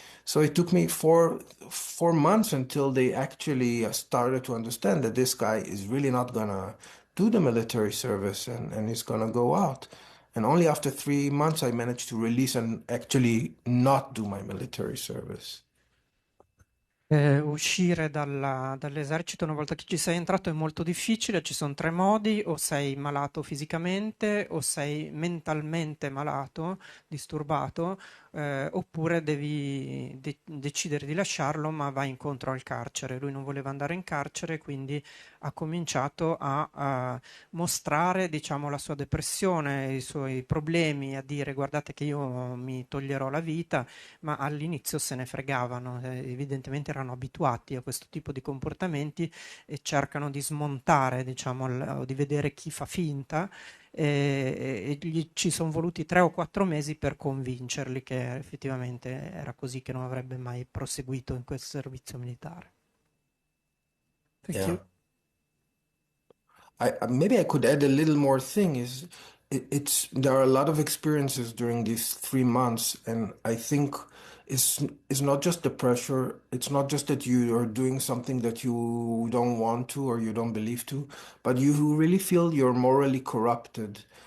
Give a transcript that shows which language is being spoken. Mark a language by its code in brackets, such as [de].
[en] So it took me four months until they actually started to understand that this guy is really not gonna do the military service and he's gonna go out. And only after 3 months I managed to release and actually not do my military service. [it] Uscire dall'esercito una volta che ci sei entrato è molto difficile, ci sono tre modi: o sei malato fisicamente, o sei mentalmente malato, disturbato, oppure devi decidere di lasciarlo, ma vai incontro al carcere. Lui non voleva andare in carcere, quindi ha cominciato a mostrare, diciamo, la sua depressione, i suoi problemi, a dire guardate che io mi toglierò la vita, ma all'inizio se ne fregavano, evidentemente erano abituati a questo tipo di comportamenti e cercano di smontare, diciamo, o di vedere chi fa finta e ci sono voluti 3 o 4 mesi per convincerli che effettivamente era così, che non avrebbe mai proseguito in quel servizio militare. [en] Thank Yeah. you. Maybe I could add a little more thing is it's there are a lot of experiences during these 3 months, and I think it's not just the pressure. It's not just that you are doing something that you don't want to or you don't believe to, but you really feel you're morally corrupted.